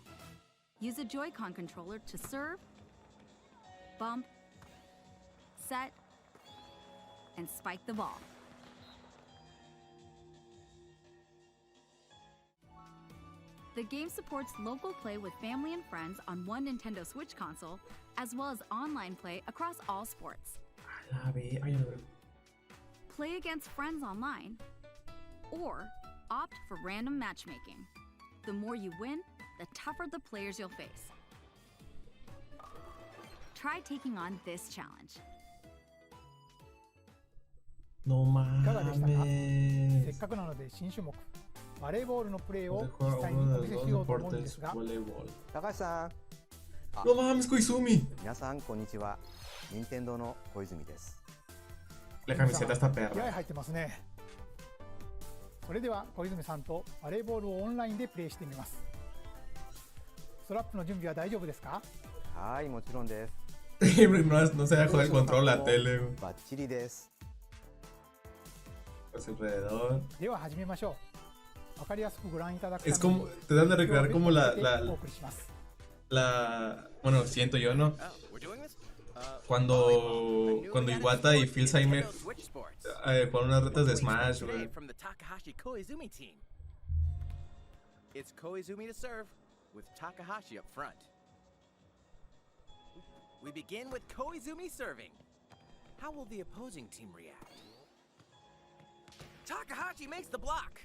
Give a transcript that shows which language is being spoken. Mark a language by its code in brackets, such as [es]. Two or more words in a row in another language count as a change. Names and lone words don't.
[en] Use a Joy-Con controller to serve, bump, set, and spike the ball. The game supports local play with family and friends on one Nintendo Switch console, as well as online play across all sports. [es] A ver, ay, a ver. [en] Play against friends online, or opt for random matchmaking. The more you win, the tougher the players you'll face. Try taking on this challenge. [es] No [ja] いかがでしたか？せっ [es] mames. [ja] かくなので新種目バレーボールのプレーを [es] Mejor [ja] 実際に [es] uno [ja] お [es] de [ja] 見せ [es] los [ja] し [es] dos [ja] ようと思うんで [es] deportes, [ja] すが、 [es] voleibol. [ja] 高橋さん、 [es] No mames, Koizumi. [ja] 皆さんこんにちは。任天堂の小泉です。 [es] La camiseta está [ja] 気合 [es] perra. [ja] 入ってますね。それでは小泉さんとバレーボールをオンラインでプレイしてみます。ストラップの準備は大丈夫ですか？はい、もちろんです。 [es] No se deja joder el control la tele, güey. [ja] バッチリです。 [es] Pues alrededor. [ja] では始めましょう。わかりやすくご覧いただくため [es] Es [ja] に [es] como, te dan de recrear como [ja] お送りします。 [es] bueno, siento yo, ¿no? [en] Oh, we're doing this? [es] Cuando Iwata y Phil Seimer ponen unas retas de Smash, güey. [en] From the Takahashi Koizumi team. It's Koizumi to serve with Takahashi up front. We begin with Koizumi serving. How will the opposing team react? Takahashi makes the block.